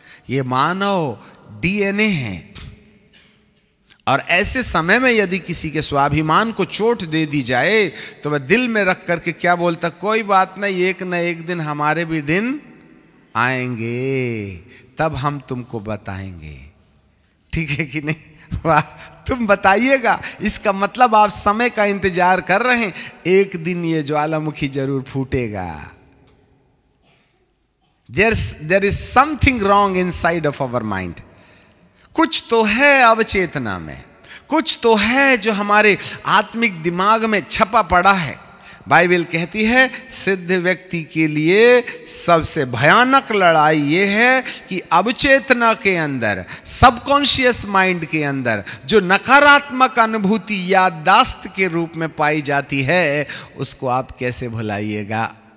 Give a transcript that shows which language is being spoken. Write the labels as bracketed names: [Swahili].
[Hindi] ये मानव डीएनए है। और ऐसे समय में यदि किसी के स्वाभिमान को चोट दे दी जाए तो वह दिल में रख करके क्या बोलता, कोई बात नहीं, एक न एक दिन हमारे भी दिन आएंगे, तब हम तुमको बताएंगे। ठीक है कि नहीं? वाह, तुम बताइएगा। इसका मतलब आप समय का इंतजार कर रहे हैं, एक दिन ये ज्वालामुखी जरूर फूटेगा। [English] There is something wrong inside of our mind. [Hindi] कुछ तो है अवचेतना में, कुछ तो है जो हमारे आत्मिक दिमाग में छपा पड़ा है। बाइबल कहती है सिद्ध व्यक्ति के लिए सबसे भयानक लड़ाई ये है कि अवचेतना के अंदर, सबकॉन्शियस माइंड के अंदर जो नकारात्मक अनुभूति याददाश्त के रूप में पाई जाती है, उसको आप कैसे भुलाइएगा।